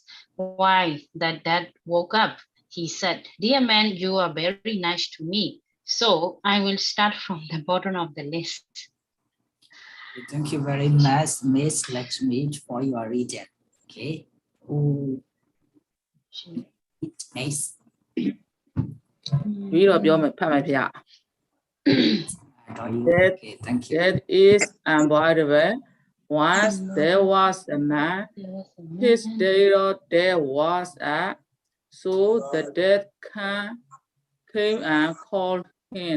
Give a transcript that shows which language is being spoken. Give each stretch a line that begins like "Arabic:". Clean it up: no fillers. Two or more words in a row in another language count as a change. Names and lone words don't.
English: While the dad woke up, he said, "Dear man, you are very nice to me. So I will start from the bottom of the list." Thank you very much, Miss Lakshmi, for your reading. Okay, who next?
Burmese: ပြီးတော့ပြောမယ်ဖတ်မယ်ဖေ။
English: Okay, thank you. That is unavoidable. Once there was a man, his date of death was up, so the dead came and called him.